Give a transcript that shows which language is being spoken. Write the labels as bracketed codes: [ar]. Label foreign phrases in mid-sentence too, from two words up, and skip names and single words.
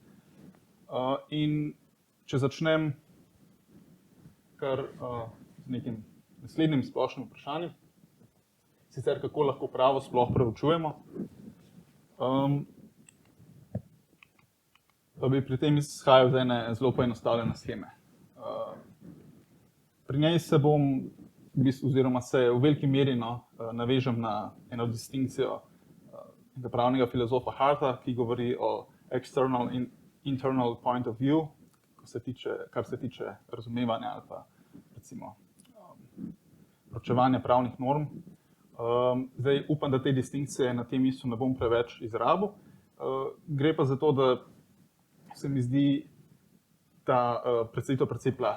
[sl] In če začnem kar z nekim naslednjim splošnim vprašanjem, sicer kako lahko pravo sploh preučujemo, pa bi pri tem izhajal iz ene zelo poenostavljene sheme. Pri njej se bom, oziroma se v veliki meri navežem na eno distinkcijo pravnega filozofa Harta, ki govori o external in [en] internal point of view, [sl] kar se tiče razumevanja ali pa recimo proučevanja pravnih norm. Zdaj upam, da te distinkcije na tem mestu ne bom preveč izrabil. Gre pa za to, da se mi zdi ta predstavitev precej plastična.